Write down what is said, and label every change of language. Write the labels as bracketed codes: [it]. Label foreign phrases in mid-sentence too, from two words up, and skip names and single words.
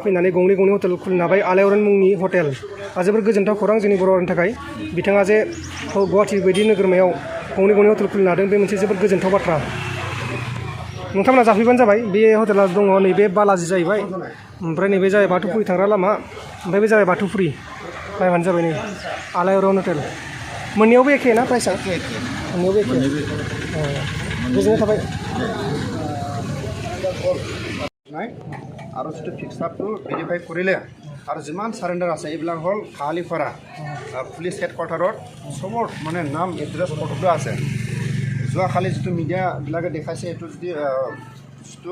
[brx] फैनानै गंनै हटेल खुलिनो हाबाय आलायअरन मुंनि हटेल जोबोर गोजोनथाव खौरां जोंनि बर' हारिनि थाखाय बिथाङा जे गुवाहाटि बायदि नोगोरमायाव गंनै हटेल खुलिनो हादों बे मोनसे जोबोर गोजोनथाव बाथ्रा नोंथांमोना जाफैबानो जाबाय बे हटेला दङ नैबे बालाजि जाहैबाय ओमफ्राय नैबे जाबाय बाथौफुरि थांग्रा लामा ओमफ्राय बे जाबाय बाथौफुरि नायबानो जाबाय नै आलायअरन हटेल मोननैयावबो एखे ना प्राइसआ मोननैयावबो एखे गोजोननाय थाबाय [as] আৰু যিটো ফিক্সাৰটো ভেৰিফাই কৰিলে আৰু যিমান চাৰেণ্ডাৰ আছে এইবিলাক হ'ল খালীপাৰা [en] police headquarters [as] চবৰ মানে নাম [en] address photo [as] আছে যোৱাকালি যিটো মিডিয়াবিলাকে দেখাইছে এইটো যদি যিটো